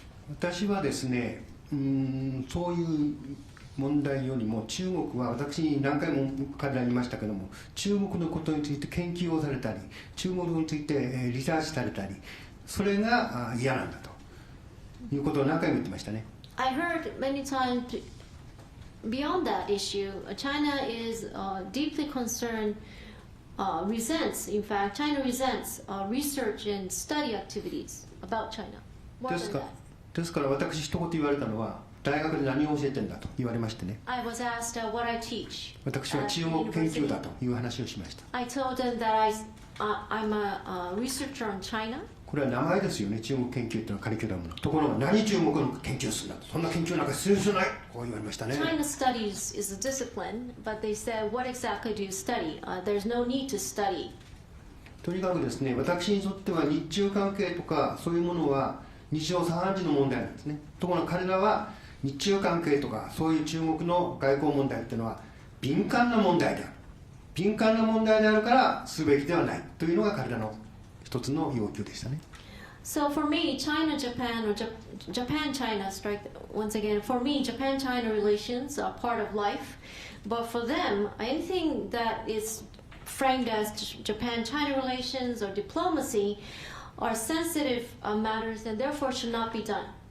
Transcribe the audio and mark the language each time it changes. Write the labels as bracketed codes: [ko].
[ja] 私はですねそういう問題よりも中国は私何回も彼らに言いましたけども中国のことについて研究をされたり中国についてリサーチされたりそれが嫌なんだということを何回も言ってましたね。 [en] I heard many times beyond that issue, China is deeply concerned, resents, in fact, China resents research and study activities about China. More than that. [ja] ですから私一言言われたのは大学で何を教えてんだと言われましてね [en] I was asked what I teach. [ja] 私は中国研究だという話をしました。 [en] I told them that I'm a researcher on China. [ja] これは名前ですよね中国研究というのはカリキュラムのところが何中国の研究をするんだとそんな研究なんか必要じゃないこう言われましたね。 [en] China studies is a discipline, but they said, what exactly do you study? There's no need to study. [ja] とにかくですね私にとっては日中関係とかそういうものは日常茶飯事の問題なんですね。ところが彼らは日中関係とかそういう中国の外交問題っていうのは敏感な問題である敏感な問題であるからすべきではないというのが彼らの一つの要求でしたね。 [en] So for me, China-Japan or Japan-China strike once again. For me, Japan-China relations are part of life, but for them, anything that is framed as Japan-China relations or diplomacy are sensitive matters and therefore should not be done.